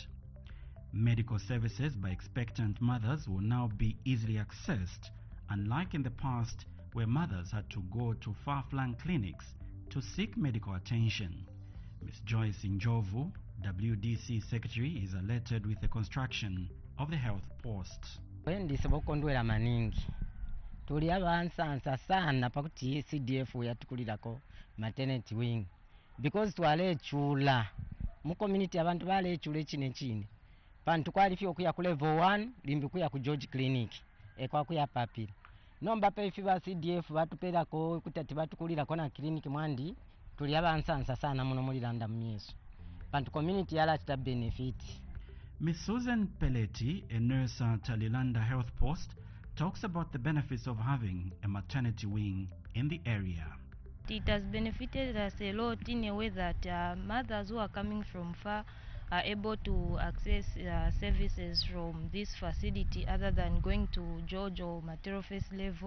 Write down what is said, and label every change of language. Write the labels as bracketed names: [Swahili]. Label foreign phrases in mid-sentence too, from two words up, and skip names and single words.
[English] Medical services by expectant mothers will now be easily accessed, unlike in the past where mothers had to go to far-flung clinics to seek medical attention. Ms. Joyce Njovu, WDC Secretary, is elated with the construction of the health post. [Nyanja] Ndisibokondwera maningi [Bemba] tuli abansansa sana pakuti CDF yatukulirako [English] maternity wing [Bemba] because twalechula mu community abantu balechula chine chine pantu kwalifyo kuya ku [English] level 1 [Bemba] limbi kuya ku George Clinic ekwa kuya papira nomba pe fiba CDF batuperako kutati batukulirako na clinic mwandi tuli abansansa sana muno muri Landa myeso pantu community yala chita benefit. [English] Ms. Susan Pelletti, a nurse at Lilanda Health Post, talks about the benefits of having a maternity wing in the area. It has benefited us a lot in a way that mothers who are coming from far are able to access services from this facility other than going to George or Matero Face level.